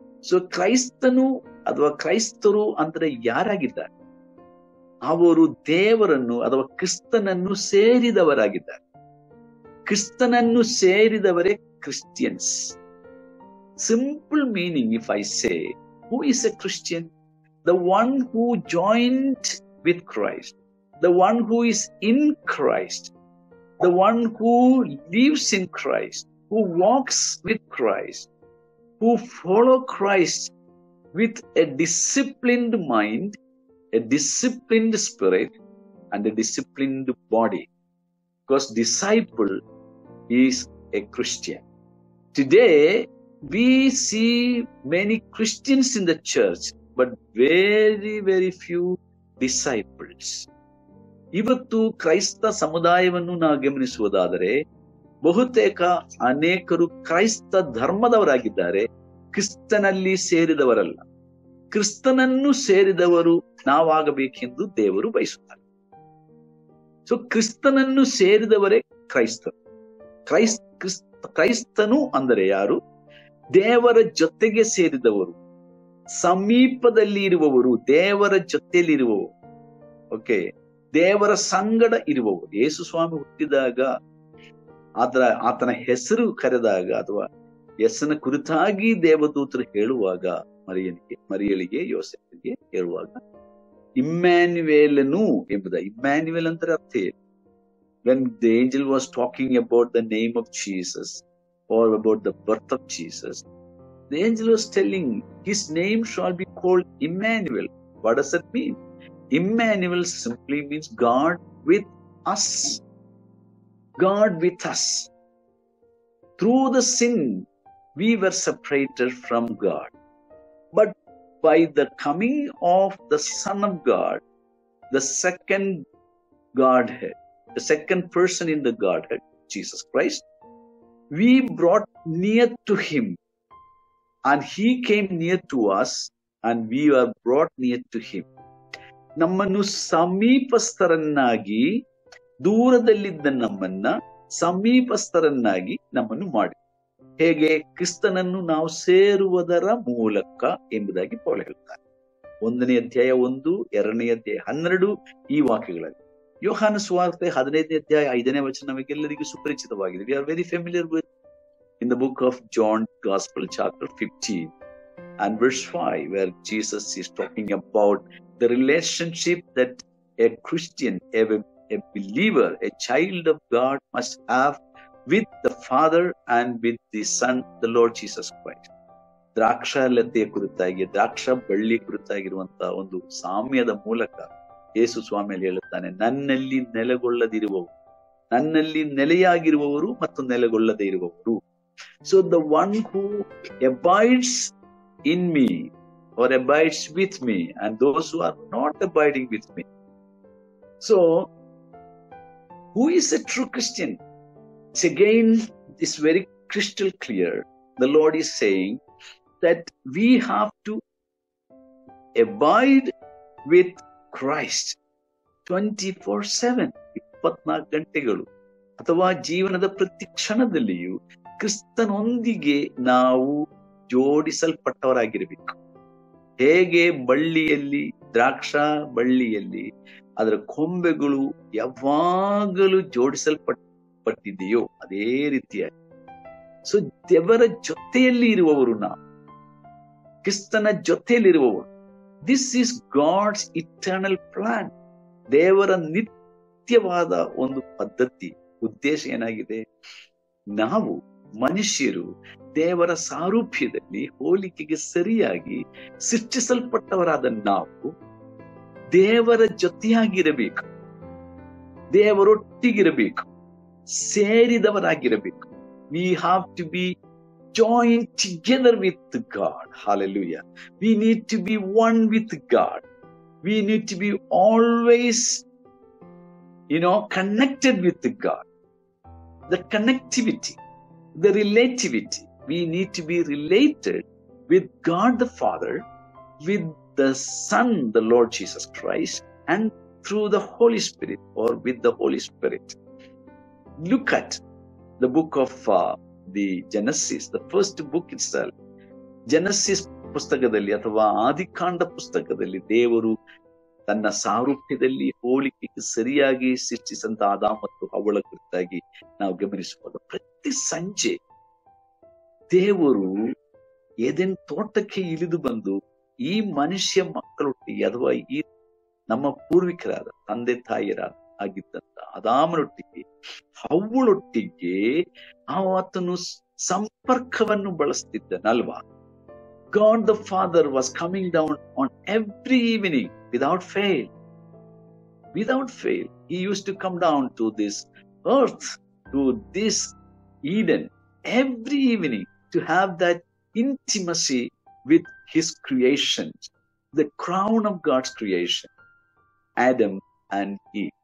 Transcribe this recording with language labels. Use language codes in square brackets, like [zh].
[kn] So ಕ್ರೈಸ್ತನು ಅಥವಾ ಕ್ರೈಸ್ತರು ಅಂದ್ರೆ ಯಾರಾಗಿದ್ದಾರೆ? ಅವರು ದೇವರನ್ನು ಅಥವಾ ಕ್ರಿಸ್ತನನ್ನು ಸೇರಿದವರಾಗಿದ್ದಾರೆ. ಕ್ರಿಸ್ತನನ್ನು ಸೇರಿದವರೇ Christians. [en] Simple meaning, if I say, who is a Christian? The one who joined with Christ, the one who is in Christ, the one who lives in Christ, who walks with Christ, who follow Christ with a disciplined mind, a disciplined spirit, and a disciplined body. Because disciple is a Christian. Today, we see many Christians in the church, but very, very few disciples. [kn] ಇವತ್ತು ಕ್ರೈಸ್ತ ಸಮುದಾಯವನ್ನು ನಾವು ಗಮನಿಸುವುದಾದರೆ ಬಹುತೇಕ ಅನೇಕರು ಕ್ರೈಸ್ತ ಧರ್ಮದವರಾಗಿದ್ದಾರೆ, ಕ್ರಿಸ್ತನಲ್ಲಿ ಸೇರಿದವರಲ್ಲ. ಕ್ರಿಸ್ತನನ್ನು ಸೇರಿದವರು ನಾವಾಗಬೇಕೆಂದು ದೇವರು ಬಯಸುತ್ತಾರೆ. ಸೊ ಕ್ರಿಸ್ತನನ್ನು ಸೇರಿದವರೇ ಕ್ರೈಸ್ತರು. ಕ್ರೈಸ್ತನು ಅಂದರೆ ಯಾರು? ದೇವರ ಜೊತೆಗೆ ಸೇರಿದವರು, ಸಮೀಪದಲ್ಲಿ ಇರುವವರು, ದೇವರ ಜೊತೆಯಲ್ಲಿ ಇರುವವರು. ಓಕೆ, ದೇವರ ಸಂಗಡ ಇರುವವರು. ಯೇಸು ಸ್ವಾಮಿ ಹುಟ್ಟಿದಾಗ ಆತನ ಹೆಸರು ಕರೆದಾಗ ಅಥವಾ ಹೆಸರಿನ ಕುರಿತಾಗಿ ದೇವದೂತರು ಹೇಳುವಾಗ ಮರಿಯಳಿಗೆ ಯೋಸೇಫನಿಗೆ ಹೇಳುವಾಗ ಇಮ್ಯಾನ್ಯುವೇಲನು ಎಂಬುದ. ಇಮ್ಯಾನ್ಯುವೇಲ್ ಅಂದ್ರೆ ಅರ್ಥ ಏನು? [en] When the angel was talking about the name of Jesus or about the birth of Jesus, the angel was telling his name shall be called Emmanuel. What does that mean? Emmanuel simply means God with us. God with us. Through the sin, we were separated from God. But by the coming of the Son of God, the second Godhead, the second person in the Godhead, Jesus Christ, we brought near to him, and he came near to us, and we are brought near to him. [kn] ನಮ್ಮನ್ನು ಸಮೀಪಸ್ಥರನ್ನಾಗಿ, ದೂರದಲ್ಲಿದ್ದ ನಮ್ಮನ್ನ ಸಮೀಪಸ್ಥರನ್ನಾಗಿ ನಮ್ಮನ್ನು ಮಾಡಿ. ಹೇಗೆ? ಕ್ರಿಸ್ತನನ್ನು ನಾವು ಸೇರುವುದರ ಮೂಲಕ ಎಂಬುದಾಗಿ ಪೌಲ ಹೇಳ್ತಾರೆ. 1ನೇ ಅಧ್ಯಾಯ 1, 2ನೇ ಅಧ್ಯಾಯ 12 ಈ ವಾಕ್ಯಗಳಲ್ಲಿ. ಯೋಹಾನ ಸುವಾರ್ತೆ 15ನೇ ಅಧ್ಯಾಯ 5ನೇ ವಚನ ನಮಗೆಲ್ಲರಿಗೂ ಸುಪರಿಚಿತವಾಗಿದೆ. [en] We are very familiar with in the book of John Gospel chapter 15 and verse 5, where Jesus is talking about the relationship that a Christian, a believer, a child of God must have with the Father and with the Son, the Lord Jesus Christ. [kn] ದ್ರಾಕ್ಷಾಲತೆಯ ಕುರಿತಾಗಿ, ದ್ರಾಕ್ಷ ಬಳ್ಳಿ ಕುರಿತಾಗಿರುವಂತಹ ಒಂದು ಸಾಮ್ಯದ ಮೂಲಕ ಯೇಸು ಸ್ವಾಮಿಯಲ್ಲಿ ಹೇಳುತ್ತಾನೆ, ನನ್ನಲ್ಲಿ ನೆಲೆಗೊಳ್ಳದಿರುವವರು, ನನ್ನಲ್ಲಿ ನೆಲೆಯಾಗಿರುವವರು ಮತ್ತು ನೆಲೆಗೊಳ್ಳದೇ ಇರುವವರು. [en] So the one who abides in me or abides with me, and those who are not abiding with me. So who is a true Christian? It's again, it's very crystal clear. The Lord is saying that we have to abide with Christ 24/7, [kn] 24 ಗಂಟೆಗಳು, ಅಥವಾ ಜೀವನದ ಪ್ರತಿ ಕ್ಷಣದಲ್ಲಿಯೂ ಕ್ರಿಸ್ತನೊಂದಿಗೆ ನಾವು ಜೋಡಿಸಲ್ಪಟ್ಟವರಾಗಿರಬೇಕು. ಹೇಗೆ ಬಳ್ಳಿಯಲ್ಲಿ, ದ್ರಾಕ್ಷಾ ಬಳ್ಳಿಯಲ್ಲಿ ಅದರ ಕೊಂಬೆಗಳು ಯಾವಾಗಲೂ ಜೋಡಿಸಲ್ಪಟ್ಟಿದೆಯೋ ಅದೇ ರೀತಿಯಾಗಿ ಸೊ ದೇವರ ಜೊತೆಯಲ್ಲಿ ಇರುವವರು, ನಾವು ಕ್ರಿಸ್ತನ ಜೊತೆಯಲ್ಲಿರುವವರು. [en] This is God's eternal plan. [kn] ದೇವರ ನಿತ್ಯವಾದ ಒಂದು ಪದ್ಧತಿ, ಉದ್ದೇಶ ಏನಾಗಿದೆ? ನಾವು ಮನುಷ್ಯರು ದೇವರ ಸಾರೂಪ್ಯದಲ್ಲಿ, ಹೋಲಿಕೆಗೆ ಸರಿಯಾಗಿ ಸೃಷ್ಟಿಸಲ್ಪಟ್ಟವರಾದ ನಾವು ದೇವರ ಜೊತೆಯಾಗಿರಬೇಕು, ದೇವರೊಟ್ಟಿಗಿರಬೇಕು, ಸೇರಿದವರಾಗಿರಬೇಕು. [en] We have to be joined together with God. Hallelujah. We need to be one with God. We need to be always, connected with God. The connectivity, the relativity. We need to be related with God the Father, with the Son, the Lord Jesus Christ, and through the Holy Spirit, or with the Holy Spirit. Look at the book of the Genesis, the first book itself. [kn] Genesis ಪುಸ್ತಕದಲ್ಲಿ ಅಥವಾ ಆದಿಕಾಂಡ ಪುಸ್ತಕದಲ್ಲಿ ದೇವರು ತನ್ನ ಸಾರೂಪ್ಯದಲ್ಲಿ, ಹೋಲಿಕೆಗೆ ಸರಿಯಾಗಿ ಸೃಷ್ಟಿಸಿದಂತ ಆದಾಮ ಮತ್ತು ಹವ್ವಳ ಕುರಿತಾಗಿ ನಾವು ಗಮನಿಸಬಹುದು. ಪ್ರತಿ ಸಂಜೆ ದೇವರು ಏದೆನ್ ತೋಟಕ್ಕೆ ಇಳಿದು ಬಂದು ಈ ಮನುಷ್ಯ ಮಕ್ಕಳೊಟ್ಟಿಗೆ, ಅಥವಾ ಈ ನಮ್ಮ ಪೂರ್ವಿಕರಾದ ತಂದೆ ತಾಯಿಯರಾದ ಆಗಿದ್ದಂತ ಆದಾಮನೊಟ್ಟಿಗೆ ಹವ್ವಳೊಟ್ಟಿಗೆ ಆತನು ಸಂಪರ್ಕವನ್ನು ಬಳಸ್ತಿದ್ದನಲ್ವಾ. [en] God the Father was coming down on every evening without fail. Without fail. He used to come down to this earth, to this Eden, every evening to have that intimacy with his creation, the crown of God's creation, Adam and Eve.